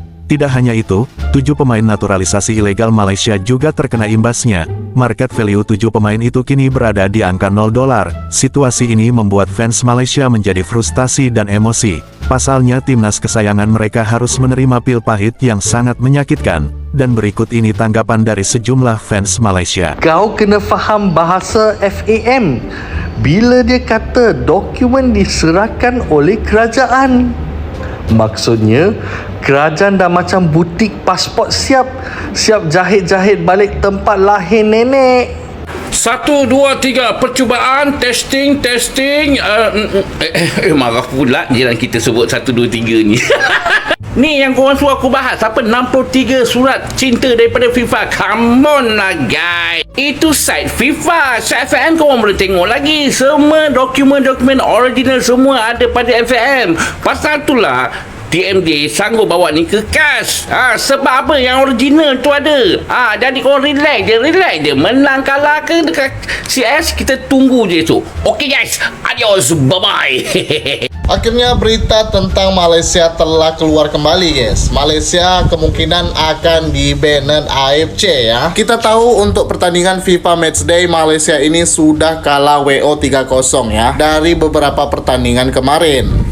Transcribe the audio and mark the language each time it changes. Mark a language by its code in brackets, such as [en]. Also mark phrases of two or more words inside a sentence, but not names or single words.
[id] Tidak hanya itu, 7 pemain naturalisasi ilegal Malaysia juga terkena imbasnya. Market value 7 pemain itu kini berada di angka $0. Situasi ini membuat fans Malaysia menjadi frustasi dan emosi. Pasalnya timnas kesayangan mereka harus menerima pil pahit yang sangat menyakitkan. Dan berikut ini tanggapan dari sejumlah fans Malaysia. [ms] Kau kena faham bahasa FAM. Bila dia kata dokumen diserahkan oleh kerajaan, maksudnya kerajaan dah macam butik pasport siap jahit-jahit balik tempat lahir nenek. 1, 2, 3 percubaan testing marah pula jiran kita sebut 1, 2, 3 ni. Ni yang korang suruh aku bahas apa 63 surat cinta daripada FIFA. [en] Come on [ms] lah guys. Itu site FIFA. Site FAM korang boleh tengok lagi. Semua dokumen-dokumen original semua ada pada FAM. Pasal itulah TMJ sanggup bawa ni ke KAS. Sebab apa yang original tu ada. Jadi korang relax je. Menang kalah ke dekat CS, kita tunggu je esok. [en] Okay guys, adios, bye-bye. [id] Akhirnya berita tentang Malaysia telah keluar kembali guys. Malaysia kemungkinan akan di-ban AFC ya. Kita tahu untuk pertandingan FIFA Matchday Malaysia ini sudah kalah WO 3-0 ya dari beberapa pertandingan kemarin.